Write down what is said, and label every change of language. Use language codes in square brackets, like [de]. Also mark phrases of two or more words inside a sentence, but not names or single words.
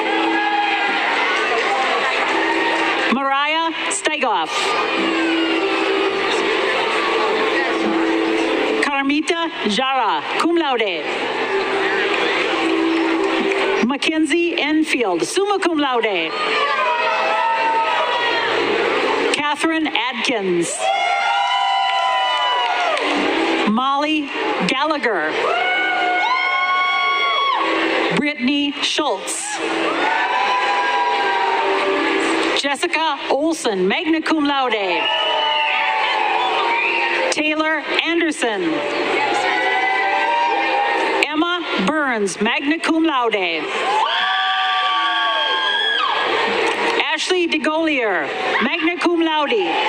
[en] Mariah Steigoff. Carmita Jara, [la] cum laude. [en] Mackenzie Enfield, [la] summa cum laude. [en] Catherine Adkins. Molly Gallagher. Brittany Schultz. Jessica Olson, [la] magna cum laude. [en] Taylor Anderson. Emma Burns, [la] magna cum laude. [en] Ashley DeGolier, [la] magna cum laude.